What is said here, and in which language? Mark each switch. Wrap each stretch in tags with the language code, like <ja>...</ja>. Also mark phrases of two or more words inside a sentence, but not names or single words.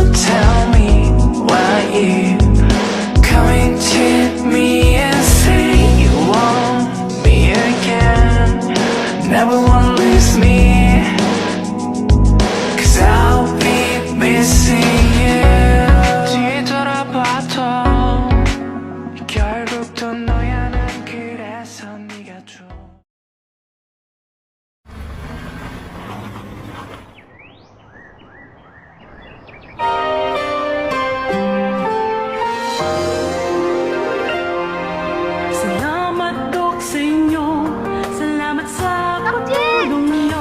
<en>Tell me why you coming to me and say you want me again. Never wanna lose me, 'cause I'll be missing you.</en> <ko>뒤돌아봐도 결국 또 너야 난 그래서 네가 좋아.</ko> <tl>Salamat po sa inyo. Salamat sa tulong niyo.</tl>